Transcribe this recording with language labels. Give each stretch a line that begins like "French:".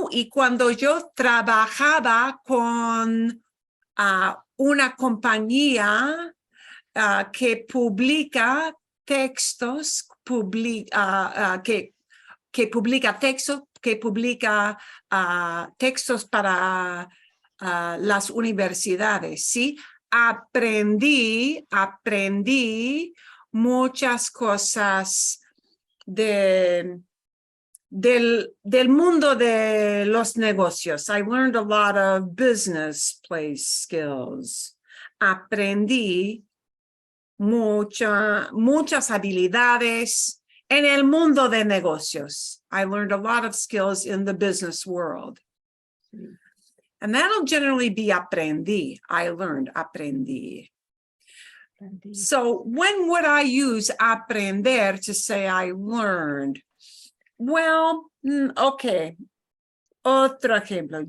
Spanish: cuando yo trabajaba con una compañía que publica textos, que publica textos para las universidades, ¿sí? Aprendí muchas cosas de del mundo de los negocios.
English: I learned a lot of business place skills.
Spanish: Aprendí muchas habilidades en el mundo de negocios.
English: I learned a lot of skills in the business world. And that'll generally be aprendí. I learned, aprendí. So when would I use aprender to say I learned?
Spanish: Well, okay. Otro ejemplo.